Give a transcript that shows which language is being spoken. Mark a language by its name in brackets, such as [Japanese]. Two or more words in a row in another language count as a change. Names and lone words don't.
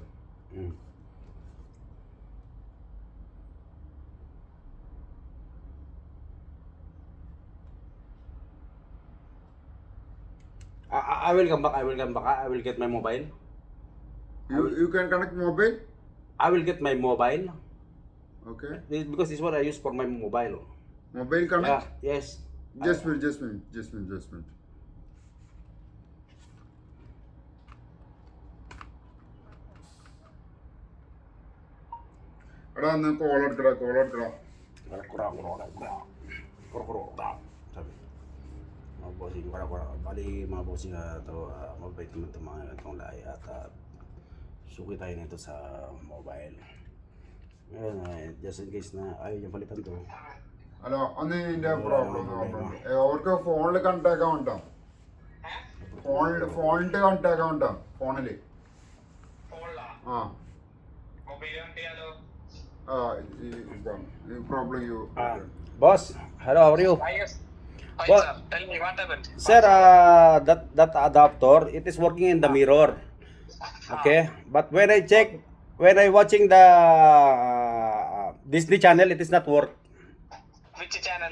[English] Mm. I will come back. I will get my mobile. You can connect mobile. I will get my mobile. Okay. Because this one I use for my mobile. Mobile Yeah, connect. yes. Just wait. [Malayalam] എടാ ഒന്ന് കോൾ എടുക്കടാ [Filipino] Sabi. Mga bossing, bali mga bossing mabait naman itong mga itong lahi at suki tayo nito sa mobile. Ngayon, [English] just in case [Filipino] na ayaw niya palitan to. [Malayalam] ഹലോ ഒന്ന് ഇതിന്റെ പ്രോബ്ലം അവർക്ക് ഫോണിൽ കണക്ട് ആക്കാൻ വേണ്ട ഫോണിൽ കണക്ട് ആക്കാൻ വേണ്ട ഫോണില് ആ പ്രോബ്ലം യു [English] Boss, hello, how are you? Yes. Hi, What? sir. Tell me what happened. Sir, that adapter, it is working in the mirror. Okay, but when I check, when I watching the Disney channel, it is not work. Which channel?